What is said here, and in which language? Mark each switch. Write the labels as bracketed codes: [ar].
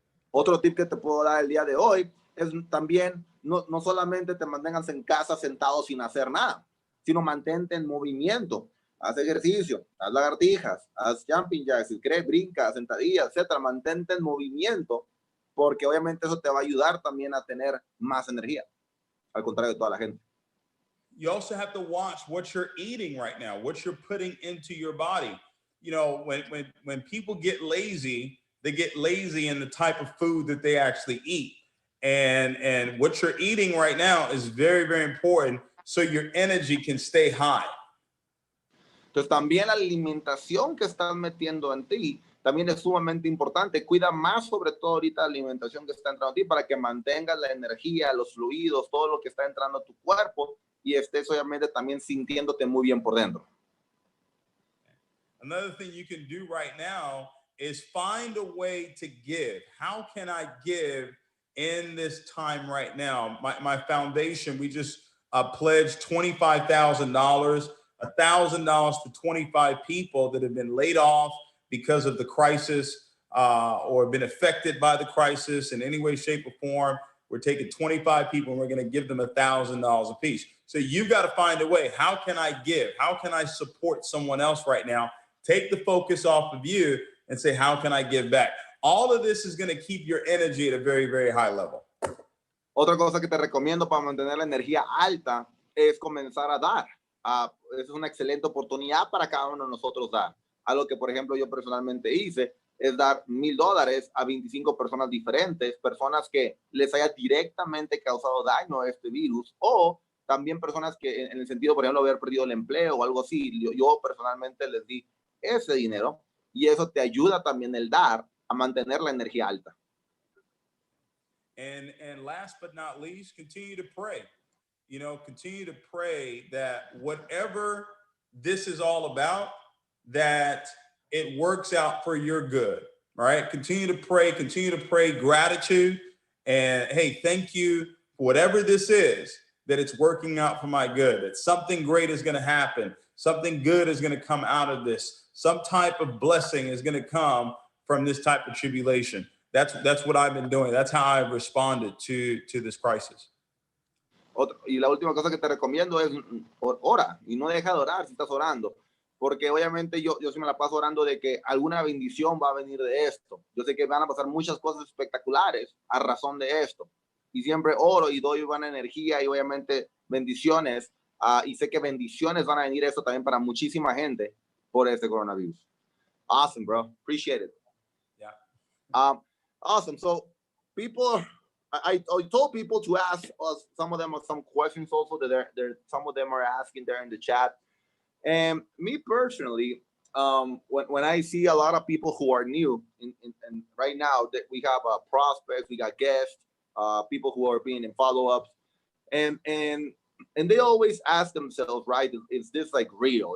[es] Otro tip que te puedo dar el día de hoy es también no solamente te mantengas en casa sentado sin hacer nada, sino mantente en movimiento. Haz ejercicio, haz lagartijas, haz jumping jacks, si quieres brinca, sentadillas, etcétera. Mantente en movimiento, porque obviamente eso te va a ayudar también a tener más energía, al contrario de toda la gente. [en] You also have to watch what you're eating right now, what you're putting into your body. You know, when people get lazy, they get lazy in the type of food that they actually eat. And what you're eating right now is very, very important, so your energy can stay high. Entonces también la alimentación que estás metiendo en ti también es sumamente importante. Cuida más sobre todo ahorita la alimentación que está entrando a ti, para que mantengas la energía, los fluidos, todo lo que está entrando a tu cuerpo, y estés obviamente también sintiéndote muy bien por dentro. Another thing you can do right now is find a way to give. How can I give in this time right now? My foundation, we just pledged $25,000, $1,000 to 25 people that have been laid off because of the crisis or been affected by the crisis in any way, shape, or form. We're taking 25 people and we're going to give them $1,000 a piece. So you've got to find a way. How can I give? How can I support someone else right now? Take the focus off of you and say, how can I give back? All of this is going to keep your energy at a very, very high level. [es] Otra cosa que te recomiendo para mantener la energía alta es comenzar a dar. Es una excelente oportunidad para cada uno de nosotros dar. Algo que, por ejemplo, yo personalmente hice es dar $1,000 a 25 personas diferentes, personas que les haya directamente causado daño a este virus, o también personas que en el sentido, por ejemplo, haber perdido el empleo o algo así, yo personalmente les di ese dinero y eso te ayuda también el dar a mantener la energía alta. [en] And last but not least, continue to pray. You know, continue to pray that whatever this is all about, that it works out for your good. All right. Continue to pray gratitude. And hey, thank you for whatever this is, that it's working out for my good, that something great is going to happen. Something good is going to come out of this. Some type of blessing is going to come from this type of tribulation. That's what I've been doing. That's how I've responded to this crisis. [es] Y la última cosa que te recomiendo es ora y no deja de orar si estás orando, porque obviamente yo sí me la paso orando de que alguna bendición va a venir de esto. Yo sé que van a pasar muchas cosas espectaculares a razón de esto y siempre oro y doy buena energía y obviamente bendiciones y sé que bendiciones van a venir esto también para muchísima gente por este coronavirus. [en] Awesome, bro. Appreciate it. Yeah. Awesome. So people, I told people to ask us some of them some questions also that some of them are asking there in the chat. And me personally, when I see a lot of people who are new and right now that we have prospects, we got guests, people who are being in follow-ups, and they always ask themselves, right, is this like real?